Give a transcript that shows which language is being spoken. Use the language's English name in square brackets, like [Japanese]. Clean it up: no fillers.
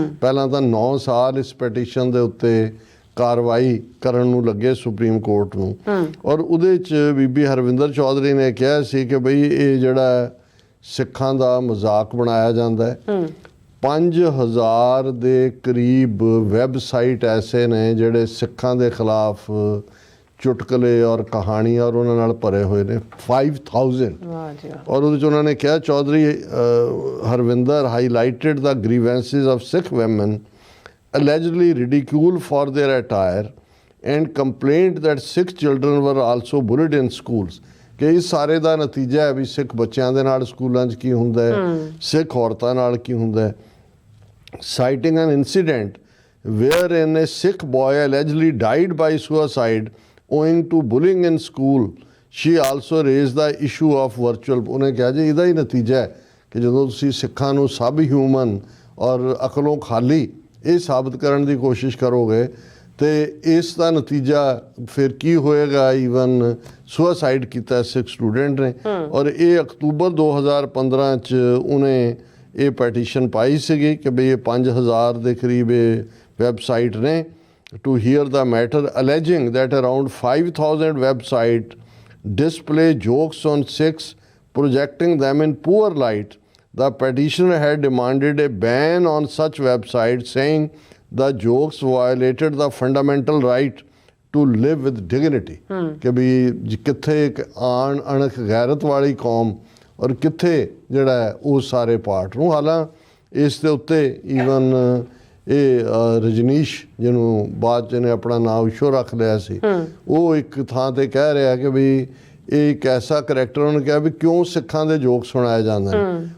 [Punjabi] ਪਹਿਲਾਂ ਤਾਂ 9 ਸਾਲ ਇਸ ਪੈਟੀਸ਼ਨ ਦੇ ਉੱਤੇ ਕਾਰਵਾਈ ਕਰਨ ਨੂੰ ਲੱਗੇ ਸੁਪਰੀਮ ਕੋਰਟ ਨੂੰ ਔਰ ਉਹਦੇ 'ਚ ਬੀਬੀ ਹਰਵਿੰਦਰ ਚੌਧਰੀ ਨੇ ਕਿਹਾ ਸੀ ਕਿ ਬਈ ਇਹ ਜਿਹੜਾ ਸਿੱਖਾਂ ਦਾ ਮਜ਼ਾਕ ਬਣਾਇਆ ਜਾਂਦਾ ਹੈ। 5000 ਦੇ ਕਰੀਬ ਵੈਬਸਾਈਟ ਐਸੇ ਨੇ ਜਿਹੜੇ ਸਿੱਖਾਂ ਦੇ ਖਿਲਾਫ ਚੁਟਕਲੇ ਔਰ ਕਹਾਣੀਆਂ ਔਰ ਉਹਨਾਂ ਨਾਲ ਭਰੇ ਹੋਏ ਨੇ 5000। ਔਰ ਉਹਦੇ 'ਚ ਉਹਨਾਂ ਨੇ ਕਿਹਾ [English] Chaudhary Harvinder highlighted the grievances of Sikh women allegedly ridiculed for their attire and complained that Sikh children were also bullied in schools। [Punjabi] ਕਿ ਇਸ ਸਾਰੇ ਦਾ ਨਤੀਜਾ ਹੈ ਵੀ ਸਿੱਖ ਬੱਚਿਆਂ ਦੇ ਨਾਲ ਸਕੂਲਾਂ 'ਚ ਕੀ ਹੁੰਦਾ ਹੈ, ਸਿੱਖ ਔਰਤਾਂ ਨਾਲ ਕੀ ਹੁੰਦਾ ਹੈ। [English] Citing an incident wherein a Sikh boy allegedly died by suicide owing to bullying in school, she also raised the issue of virtual। [Punjabi] ਉਹਨੇ ਕਿਹਾ ਜੀ ਇਹਦਾ ਹੀ ਨਤੀਜਾ ਹੈ ਕਿ ਜਦੋਂ ਤੁਸੀਂ ਸਿੱਖਾਂ ਨੂੰ ਸਭ ਹਿਊਮਨ ਔਰ ਅਕਲੋਂ ਖਾਲੀ ਇਹ ਸਾਬਤ ਕਰਨ ਦੀ ਕੋਸ਼ਿਸ਼ ਕਰੋਗੇ ਅਤੇ ਇਸ ਦਾ ਨਤੀਜਾ ਫਿਰ ਕੀ ਹੋਏਗਾ। ਈਵਨ ਸੁਸਾਈਡ ਕੀਤਾ ਸਿੱਖ ਸਟੂਡੈਂਟ ਨੇ ਔਰ ਇਹ ਅਕਤੂਬਰ 2015 'ਚ ਉਹਨੇ ਇਹ ਪੈਟੀਸ਼ਨ ਪਾਈ ਸੀਗੀ ਕਿ ਬਈ ਇਹ 5000 ਦੇ ਕਰੀਬ ਇਹ ਵੈਬਸਾਈਟ ਨੇ। [English] To hear the matter alleging that around 5000 website display jokes on Sikhs, projecting them in poor light. The petitioner had demanded a ban on such websites, saying the jokes violated the fundamental right to live with dignity। [Punjabi] ਕਿ ਵੀ ਕਿੱਥੇ ਇੱਕ ਅਣਖ ਗੈਰਤ ਵਾਲੀ ਕੌਮ ਔਰ ਕਿੱਥੇ ਜਿਹੜਾ ਹੈ ਉਹ ਸਾਰੇ ਪਾਰਟ ਨੂੰ। ਹਾਲਾਂਕਿ ਇਸ ਦੇ ਉੱਤੇ ਈਵਨ ਇਹ ਰਜਨੀਸ਼ ਜਿਹਨੂੰ ਬਾਅਦ 'ਚ ਨੇ ਆਪਣਾ ਨਾਮ ਇਸ਼ੋ ਰੱਖ ਲਿਆ ਸੀ, ਉਹ ਇੱਕ ਥਾਂ 'ਤੇ ਕਹਿ ਰਿਹਾ ਕਿ ਵੀ ਇਹ ਇੱਕ ਐਸਾ ਕਰੈਕਟਰ, ਉਹਨੇ ਕਿਹਾ ਵੀ ਕਿਉਂ ਸਿੱਖਾਂ ਦੇ ਜੋਕ ਸੁਣਾਏ ਜਾਂਦੇ ਨੇ।